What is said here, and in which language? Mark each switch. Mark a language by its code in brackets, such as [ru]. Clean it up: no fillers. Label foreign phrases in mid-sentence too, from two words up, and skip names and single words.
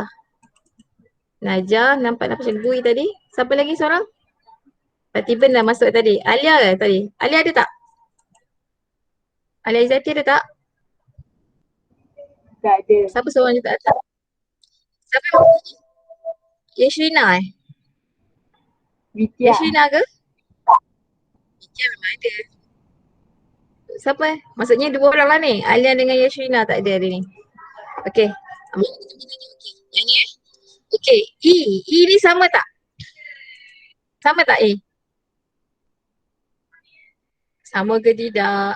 [ms] Najah, nampak macam Goy tadi. Siapa lagi seorang? Patiban dah masuk tadi. Alia ke tadi? Alia ada tak? Alia Izzati ada tak? Tak ada. Siapa seorang je tak ada? Siapa yang masuk ni? Yashrina Vidya. Yashrina ke? Vidya memang ada. Siapa Maksudnya 2 orang lah ni. Alia dengan Yashrina tak ada hari ni. Okey. Yang ni Okey. E ni sama tak? Sama tak A? Sama ke tidak?